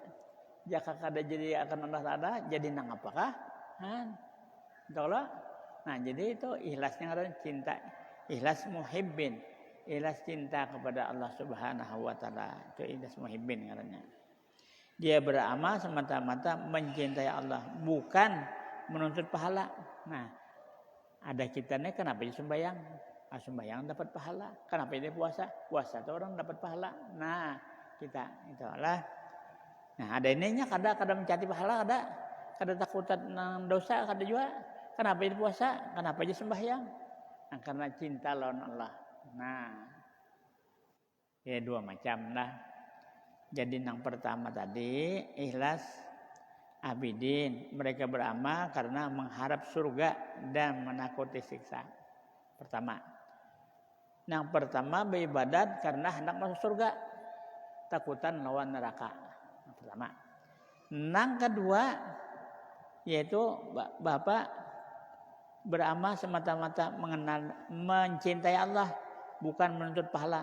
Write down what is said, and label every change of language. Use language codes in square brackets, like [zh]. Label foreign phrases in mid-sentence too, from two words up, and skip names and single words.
[bjn] Jika kada jadi akan Allah Taala, jadi nang apakah? Itulah. Nah, jadi itu ikhlasnya adalah cinta. Ikhlas muhibbin, ikhlas cinta kepada Allah [ar] سبحانه وتعالى. [bjn] Itu ikhlas muhibbin katanya. [id] Dia beramal semata-mata mencintai Allah, bukan menuntut pahala. [bjn] Nah, ada kita nih kenapa dia sembahyang? Sembahyang dapat pahala. Kenapa dia puasa? Puasa itu orang dapat pahala. Nah, kita itulah. Nah, ada ininya kada mencari pahala, kada takutan nang dosa, kada juga. Kenapa jadi puasa? Kenapa jadi sembahyang? Nah, karena cinta lawan Allah. Nah, ya dua macam lah. Jadi yang pertama tadi ikhlas abidin, [id] mereka beramal karena mengharap surga dan menakuti siksa. [bjn] Pertama. Yang pertama beribadat karena hendak masuk surga, takutan lawan neraka. Yang pertama. [id] Yang kedua yaitu Bapak beramal semata-mata mencintai Allah, bukan menuntut pahala.